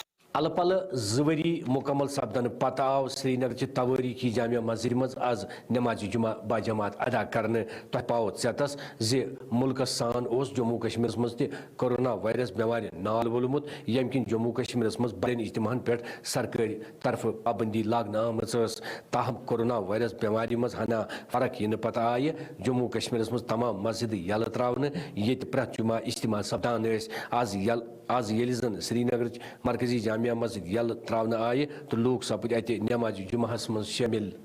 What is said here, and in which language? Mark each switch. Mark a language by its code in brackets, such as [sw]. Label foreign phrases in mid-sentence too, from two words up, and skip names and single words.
[ks] الہ پلہ زوری مکمل سپدن پتہ آو سری نگر چہ توٲریٖخی جامع مسجد مز آز نماز جمعہ باجماعت ادا کرنے تہ پاو ژیتس زِ ملکس سان اوس جموں کشمیرس مز تہ کورونا وائرس بیمار نال وولمت یم کن جموں کشمیرس مز بڑین اجتماعن پہ سرکاری طرف پابندی لاگنہ آمٕژ ٲس تاہم کورونا وائرس بیماری مز ہنا فرق ینہ پتہ آیہ جموں کشمیرس مز تمام مسجد یلہ تراونہ ییٚتہِ پرٛٮ۪تھ جمعہ اجتماع سپدان ٲسۍ آز ییٚلہِ زن سری نگرٕچ مرکزی جامعہ مسجد یلہ تراونہ آیہ تو لوگ سپد اتہ نماز جمعہس مز شٲمِل